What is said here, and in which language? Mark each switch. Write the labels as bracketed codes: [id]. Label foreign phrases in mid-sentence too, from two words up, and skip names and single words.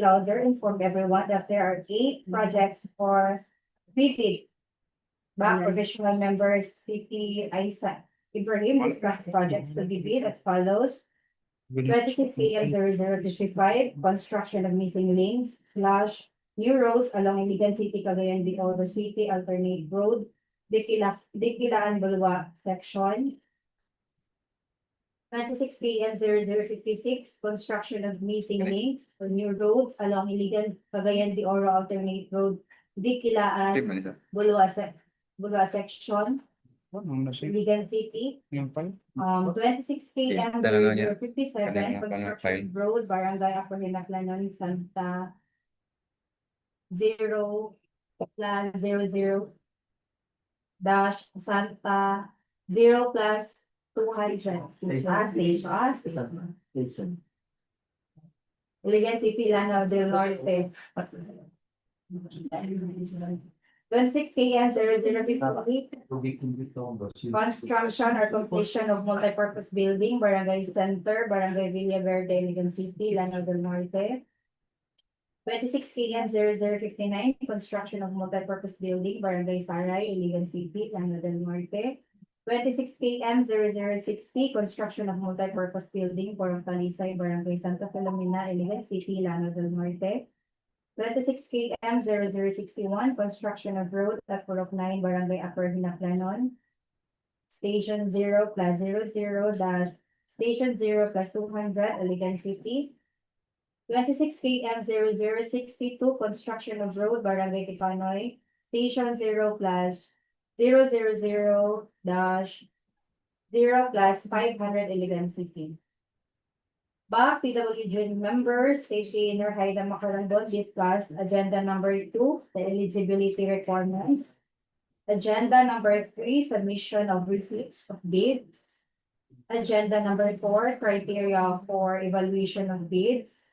[en] Lauder informed everyone that there are 8 projects for repeat. BAC professional members City Isaac Ibrahim discussed projects to be bid as follows. 26 AM 0055, construction of missing links / new roads along Iligan City, Cagayan de Oro City, alternate road, Dikilaan Bulwa section. 26 PM 0056, construction of missing links or new roads along Iligan, Cagayan de Oro alternate road, Dikilaan Bulwa section, Iligan City. 26 PM [ceb] Talaga niya. [en] 57, Kanina, construction road, Barangay Apurinaklanon, Santa 0+00 dash Santa 0+200. Station. Iligan City, Lanao del Norte. 26 AM 0058, construction or completion of multipurpose building, Barangay Center, Barangay Villaverde, Iligan City, Lanao del Norte. 26 AM 0059, construction of multipurpose building, Barangay Saray, Iligan City, Lanao del Norte. 26 AM 0060, construction of multipurpose building, Porong Talisay, Barangay Santa Filomena, Iligan City, Lanao del Norte. 26 AM 0061, construction of road at Purok 9, Barangay Upper Hinaplanon. Station 0+00 dash Station 0+200, Iligan City. 26 AM 0062, construction of road, Barangay Tipanoy. Station 0+000 dash 0+500, Iligan City. BAC PWJ members, Safety Inner Haida Macarandon discussed agenda number 2, the eligibility requirements. Agenda number 3, submission of receipts of bids. Agenda number 4, criteria for evaluation of bids.